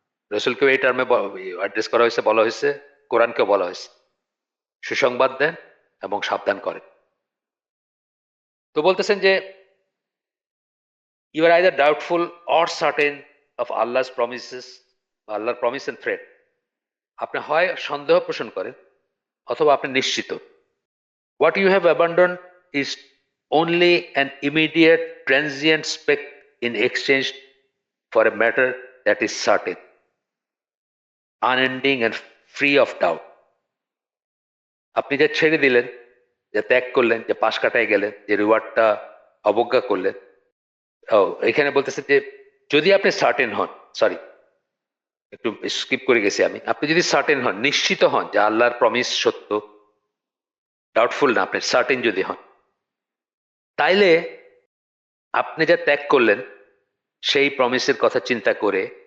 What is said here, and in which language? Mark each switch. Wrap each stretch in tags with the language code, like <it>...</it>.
<bn>রসুলকেও এই টার্মে অ্যাড্রেস করা হয়েছে, বলা হয়েছে, কোরআনকেও বলা হয়েছে, সুসংবাদ দেন এবং সাবধান করেন। তো বলতেছেন যে</bn> <en>You are either doubtful or certain of Allah's promises, আল্লাহর promise and threat.</en> <bn>আপনি হয় সন্দেহ পোষণ করেন অথবা আপনি নিশ্চিত।</bn> <en>What you have abandoned is only an immediate transient speck in exchange for a matter that is certain, unending and free of doubt.</en> <bn>আপনি যে ছেড়ে দিলেন, যে ত্যাগ করলেন, যে পাশ কাটায় গেলেন, যে রিওয়ার্ডটা অবজ্ঞা করলেন, ও এখানে বলতেছে যে যদি আপনি সার্টেন হন, সরি একটু স্কিপ করে গেছি আমি, আপনি যদি সার্টেন হন, নিশ্চিত হন যে আল্লাহর প্রমিস সত্য, ডাউটফুল না, আপনি সার্টেন যদি হন, তাইলে আপনি যা ত্যাগ করলেন সেই প্রমিসের কথা চিন্তা করে,</bn>